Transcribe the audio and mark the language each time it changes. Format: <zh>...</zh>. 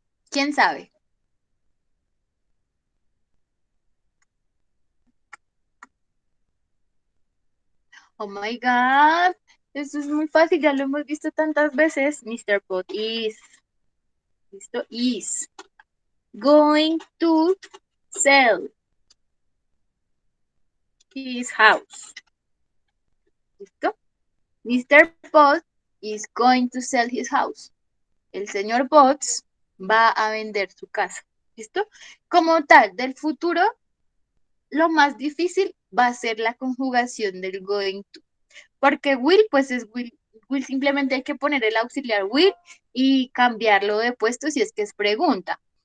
<es>¿Quién sabe?</es> <en>Oh my God.</en> <es>Eso es muy fácil, ya lo hemos visto tantas veces.</es> <en>Mr. Potts is. ¿Listo? Is going to sell his house. ¿Listo? Mr. Potts is going to sell his house.</en> <es>El señor Potts va a vender su casa. ¿Listo? Como tal, del futuro, lo más difícil va a ser la conjugación del going to. Porque will, pues es will. Will simplemente hay que poner el auxiliar will y cambiarlo de puesto si es que es pregunta.</es>